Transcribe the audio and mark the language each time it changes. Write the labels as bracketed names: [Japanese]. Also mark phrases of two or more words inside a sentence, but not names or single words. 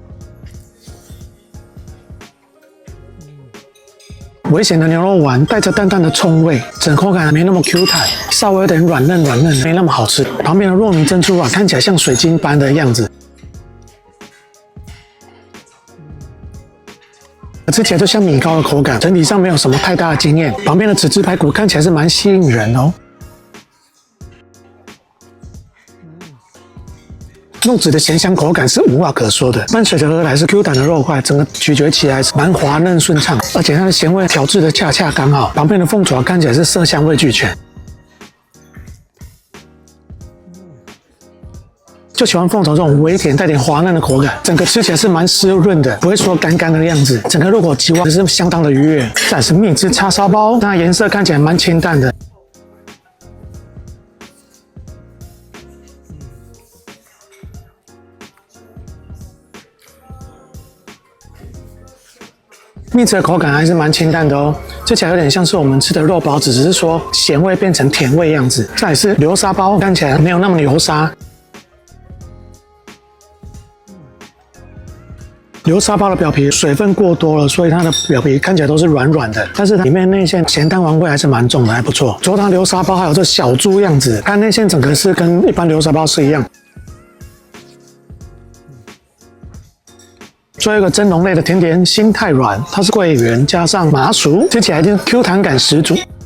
[Chinese] 微鹹的牛肉丸帶着淡淡的蔥味，整口感還沒那麼 Q 彈，稍微有點軟嫩，沒那麼好吃。旁邊的糯米珍珠啊，看起來像水晶般的樣子，吃起來就像米糕的口感，整體上沒有什麼太大的驚豔。旁邊的豉汁排骨看起來是蠻吸引人哦。肉質的鹹香口感是無話可說的，伴隨着而來是 Q 彈的肉塊，整個咀嚼起來是蠻滑嫩順暢，而且它的鹹味調製的恰恰剛好。旁邊的鳳爪看起來是色香味俱全，就喜歡鳳爪這種微甜帶點滑嫩的口感，整個吃起來是蠻濕潤的，不會說乾乾的樣子，整個入口即化是相當的愉悅。再來是蜜汁叉燒包，那顏色看起來蠻清淡的。蜜汁的口感還是蠻清淡的哦，吃起來有點像是我們吃的肉包，只是說鹹味變成甜味樣子。再來是流沙包，看起來沒有那麼流沙。流沙包的表皮水分過多了，所以它的表皮看起来都是軟軟的，但是裡面內餡鹹蛋黃味還是蠻重的，還不錯。桌上流沙包還有這小豬樣子，看內餡整個是跟一般流沙包是一樣。最後一個蒸籠類的甜點心太軟，它是桂圓加上麻薯，吃起來一定 Q 彈感十足。